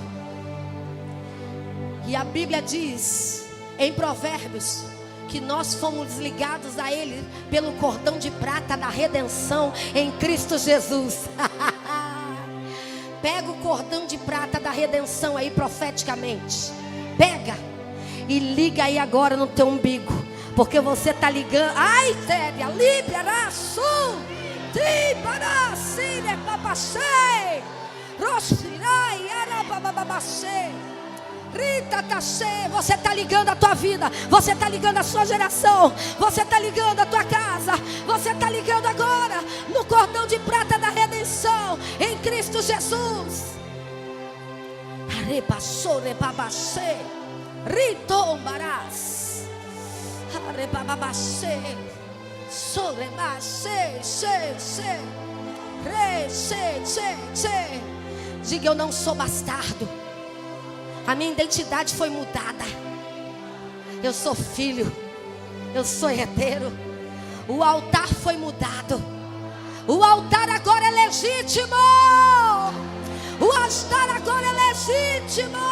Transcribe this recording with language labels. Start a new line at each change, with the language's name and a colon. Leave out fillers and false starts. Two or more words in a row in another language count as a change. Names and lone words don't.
Portuguese: E a Bíblia diz em Provérbios que nós fomos ligados a Ele pelo cordão de prata da redenção em Cristo Jesus. Pega o cordão de prata da redenção aí profeticamente. Pega e liga aí agora no teu umbigo, porque você está ligando. Ai, Téria, libera, sul, tribara, sire, papachei, roxirai, arabababachei. Rita Tachê, você está ligando a tua vida, você está ligando a sua geração, você está ligando a tua casa, você está ligando agora no cordão de prata da redenção em Cristo Jesus. Arebaçore babachê, ritombarás, arebababachê, sorebachê, che, re, che. Diga: eu não sou bastardo. A minha identidade foi mudada. Eu sou filho. Eu sou herdeiro. O altar foi mudado. O altar agora é legítimo. O altar agora é legítimo.